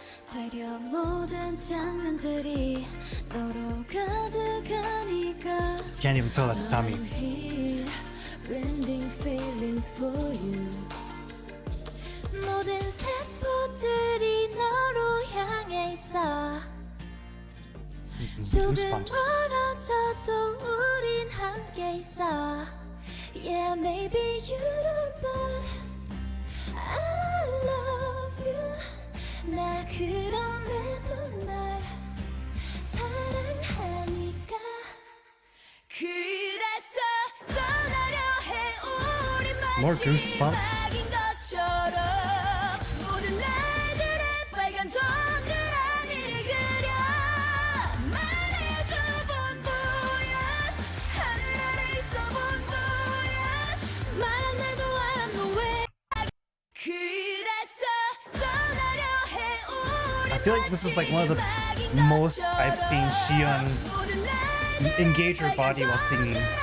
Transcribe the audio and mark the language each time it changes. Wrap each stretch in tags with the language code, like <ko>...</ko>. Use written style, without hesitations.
<ko>되려 모든 장면들이 너로 가득하니까</ko> <en>Can't even tell that's Tommy. I'm here, blending feelings for you.</en> <ko>모든 세포들이 너로 향해 있어. 조금</ko> <en>Goosebumps.</en> <ko>멀어져도 우린 함께 있어.</ko> <en>Yeah, maybe you don't, but I love you.</en> <ko>나 그럼에도 날 사랑하니까. 그래서 떠나려 해 우리</ko> <en>More</en> <ko>마치</ko> <en>goosebumps.</en> <ko>낙인 것처럼 모든 날들의 빨간 동그라미를 그려. 말해줘 본보야지 하늘 아래 있어 본보야지 말 안 해도 알았노 왜 그래서 떠나려 해 우리</ko> <en>I feel like this is like one of the most I've seen Xion engage her body while singing.</en>